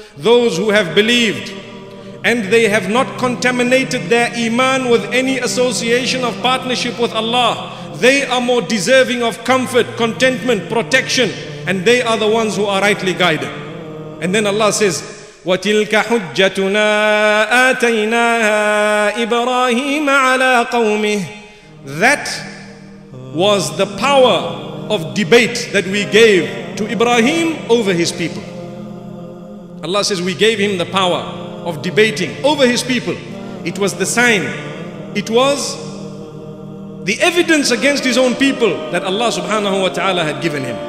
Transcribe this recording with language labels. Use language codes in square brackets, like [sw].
[en] Those who have believed and they have not contaminated their iman with any association of partnership with Allah, they are more deserving of comfort, contentment, protection, and they are the ones who are rightly guided. And then Allah says, [ar] وَتِلْكَ حُجَّتُنَا آتَيْنَاهَا إِبْرَاهِيمَ عَلَىٰ قَوْمِهِ. [en] That was the power of debate that we gave to Ibrahim over his people. Allah says we gave him the power of debating over his people. It was the sign, it was the evidence against his own people that Allah subhanahu wa ta'ala had given him.